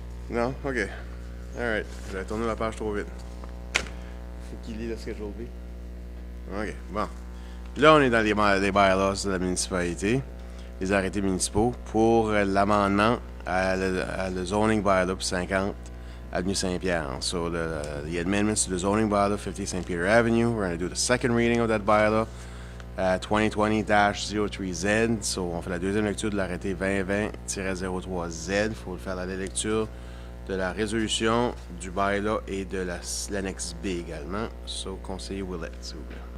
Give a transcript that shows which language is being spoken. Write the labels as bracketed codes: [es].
[fr] Non? OK. All right. J'avais tourné ma page trop vite. Faut qu'il lit le Schedule B. OK. Bon. Là, on est dans les bylaws de la municipalité, les arrêtés municipaux, pour l'amendement à le zoning bylaw 50 Avenue Saint-Pierre. [en] So the amendments to the zoning bylaw 50 St. Peter Avenue, we're going to do the second reading of that bylaw, 2020-03Z. [fr] So on fait la deuxième lecture de l'arrêté 2020-03Z. Il faut faire la lecture de la résolution du bylaw et de l'annexe B également. So, conseiller Willett, s'il vous plaît.